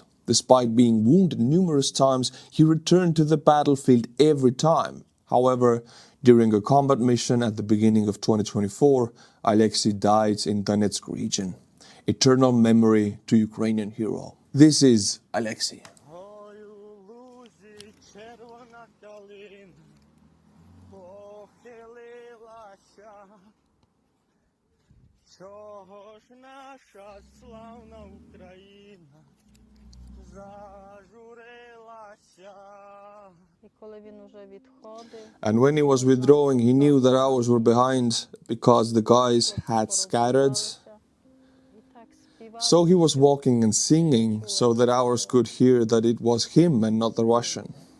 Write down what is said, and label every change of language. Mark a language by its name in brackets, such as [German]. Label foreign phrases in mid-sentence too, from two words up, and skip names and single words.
[English] Despite being wounded numerous times, he returned to the battlefield every time. However, during a combat mission at the beginning of 2024, Alexei died in Donetsk region. Eternal memory to Ukrainian hero. This is Alexei. [Ukrainian] Чого ж наша славна Україна зажурилася? [English] And when he was withdrawing, he knew that ours were behind because the guys had scattered. So he was walking and singing so that ours could hear that it was him and not the Russian.